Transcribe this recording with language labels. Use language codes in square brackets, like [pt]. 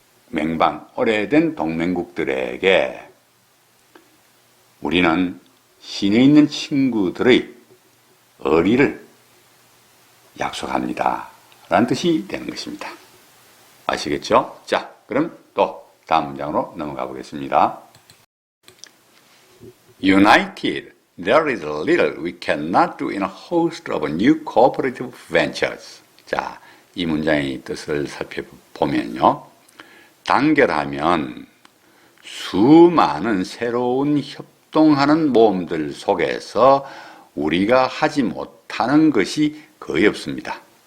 [ko] 맹방, 오래된 동맹국들에게 우리는 시내에 있는 친구들의 의리를 약속합니다. 라는 뜻이 되는 것입니다. 아시겠죠? 자, 그럼 또 다음 문장으로 넘어가 보겠습니다. [en] United, there is little we cannot do in a host of new cooperative ventures. [ko] 자, 이 문장의 뜻을 살펴보면요. 단결하면 수많은 새로운 협동하는 모험들 속에서 우리가 하지 못하는 것이 거의 없습니다.